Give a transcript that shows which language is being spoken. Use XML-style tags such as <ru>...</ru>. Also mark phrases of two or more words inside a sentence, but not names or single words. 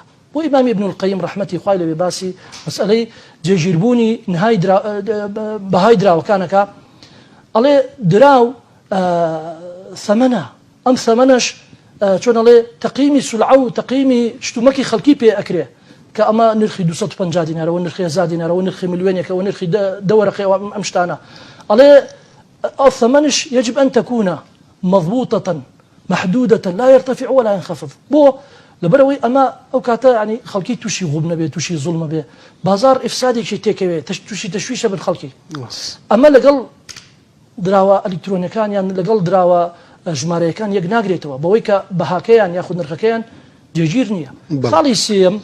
<ckb>بۆ ئیمامی ابن القیم ڕەحمەتی خوای لەبێ باسی مەسئلەی جێگیربوونی بەهای دراوەکانەکە ئەڵێ دراو ثەمەنە ئەم ثەمەنەش چۆن ئەڵێ تەقییمی سولعە و تەقییمی شتومەکی خەڵکی پێ ئەکرێ کە ئەمە نرخی 250 دینارەوە نرخی 1000 دینارەوە نرخی ملیۆنێکەوە نرخی 10 وەرەقەوە ئەم شتانە ئەڵێ ئەو ثەمەنش</ckb> <ar>يجب أن تكون مضبوطة محدودة لا يرتفع ولا ينخفض</ar> <ckb>بۆ لەبەرەوەی ئەمە ئەو کاتە ینی خەڵکی تووشی غوب نەبێ تووشی زوڵمە بێ بازار ئیفسادێکی تێکەوێت تووشی تەشویشە بن خەڵکی ئەمە لەگەڵ دراوە ئەلکترۆنیەکان یان لەگەڵ دراوە ژمارەیەکان یەک ناگرێتەوە بەوەی کە بەهاکەیان یاخود نرخەکەیان جێگیر نییە.</ckb>